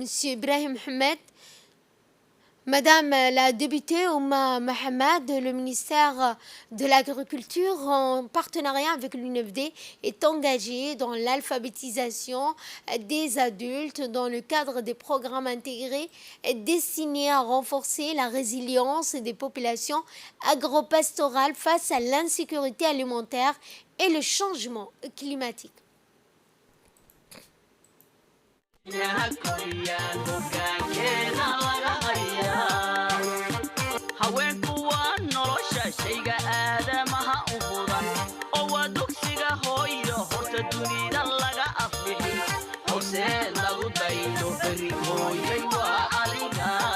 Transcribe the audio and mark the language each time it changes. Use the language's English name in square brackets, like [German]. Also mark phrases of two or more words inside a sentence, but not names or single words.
[French] Ibrahim Ahmed, Madame la députée Ouma Mohamed, le ministère de l'Agriculture, en partenariat avec l'UNFD, est engagé dans l'alphabétisation des adultes dans le cadre des programmes intégrés destinés à renforcer la résilience des populations agropastorales face à l'insécurité alimentaire et le changement climatique. [Somali] haweenku waa nolosha shayga aadamaha u mudan oo waa dugsiga hooyo horta dunida laga aflixi hose lagu daydo beri hooyay waa adiga